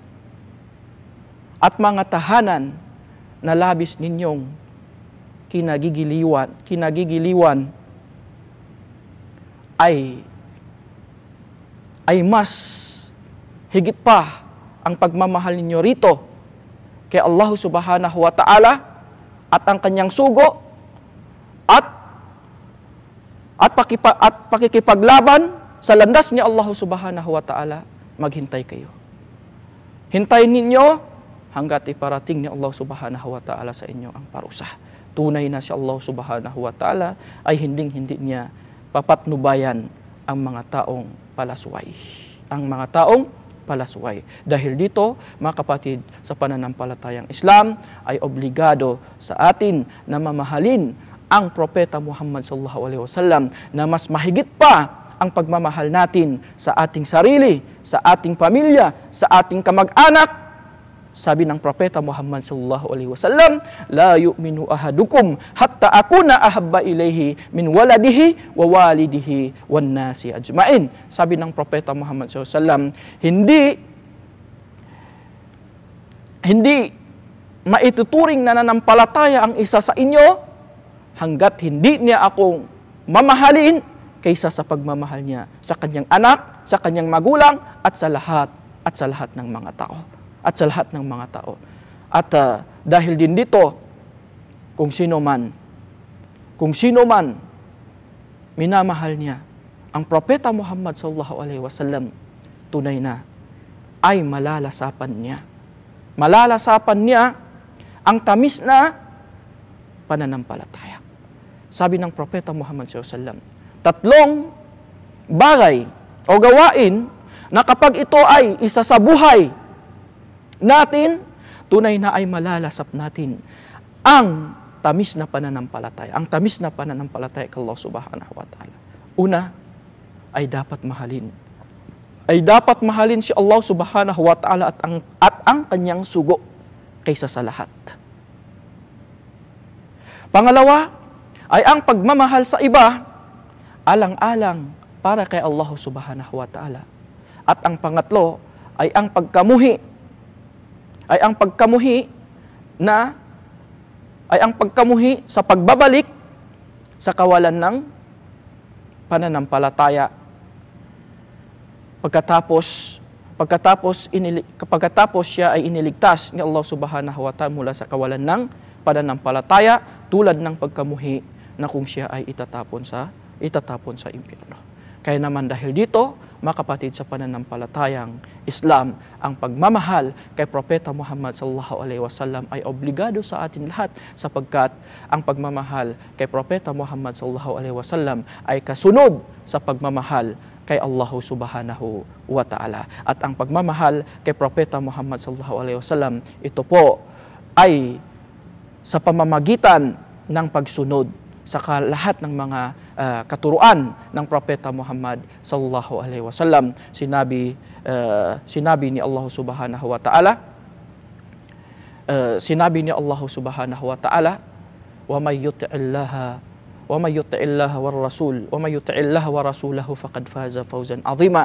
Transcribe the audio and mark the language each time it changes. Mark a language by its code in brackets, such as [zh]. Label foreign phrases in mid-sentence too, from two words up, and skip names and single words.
[tl] at mga tahanan na labis ninyong kinagigiliwan ay mas higit pa ang pagmamahal ninyo rito kay Allah [ar] سبحانه وتعالى [tl] at ang kanyang sugo at pakikipaglaban sa landas ni Allah [ar] سبحانه وتعالى, [tl] maghintay kayo. Hintayin ninyo hanggat iparating ni Allah [ar] سبحانه وتعالى [tl] sa inyo ang parusa. Tunay na si Allah [ar] سبحانه وتعالى [tl] ay hindi niya papatnubayan ang mga taong palasway. Dahil dito, mga kapatid, sa pananampalatayang Islam ay obligado sa atin na mamahalin ang Propeta Muhammad [ar] صلى الله عليه وسلم [tl] na mas mahigit pa ang pagmamahal natin sa ating sarili, sa ating pamilya, sa ating kamag-anak, sabi ng Propeta Muhammad [ar] صلى الله عليه وسلم, لا يؤمن أحدكم حتى أكون أحب إليه من ولده ووالده والناس أجمعين. [tl] Sabi ng Propeta Muhammad [ar] صلى الله عليه وسلم, [tl] hindi maituturing na nanampalataya ang isa sa inyo hanggat hindi niya akong mamahalin kaysa sa pagmamahal niya sa kanyang anak, sa kanyang magulang, at sa lahat ng mga tao. At sa lahat ng mga tao. At dahil din dito, kung sino man minamahal niya ang Propeta Muhammad [ar] صلى الله عليه وسلم, [tl] tunay na ay malalasapan niya. Malalasapan niya ang tamis na pananampalataya. Sabi ng Propeta Muhammad [ar] صلى الله عليه وسلم, [tl] 3 bagay o gawain na kapag ito ay isa sa buhay natin, tunay na ay malalasap natin ang tamis na pananampalataya. Ang tamis na pananampalataya kay Allah [ar] سبحانه وتعالى. [tl] Una, ay dapat mahalin. Ay dapat mahalin si Allah [ar] سبحانه وتعالى [tl] at ang kanyang sugo kaysa sa lahat. Pangalawa, ay ang pagmamahal sa iba, alang-alang para kay Allah [ar] سبحانه وتعالى. [tl] At ang pangatlo, ay ang pagkamuhi sa pagbabalik sa kawalan ng pananampalataya. Pagkatapos siya ay iniligtas ni Allah [ar] سبحانه وتعالى [tl] mula sa kawalan ng pananampalataya, tulad ng pagkamuhi na kung siya ay itatapon sa impyerno. Kaya naman dahil dito, mga kapatid, sa pananampalatayang Islam, ang pagmamahal kay Propeta Muhammad [ar] صلى الله عليه وسلم [tl] ay obligado sa atin lahat, sapagkat ang pagmamahal kay Propeta Muhammad [ar] صلى الله عليه وسلم [tl] ay kasunod sa pagmamahal kay Allah [ar] سبحانه وتعالى. [tl] At ang pagmamahal kay Propeta Muhammad [ar] صلى الله عليه وسلم, [tl] ito po ay sa pamamagitan ng pagsunod sa lahat ng mga katuruan ng Propeta Muhammad [ar] صلى الله عليه وسلم. [tl] Sinabi ni Allah [ar] سبحانه وتعالى, ومن يطع الله ورسوله فقد فاز فوزا عظيما.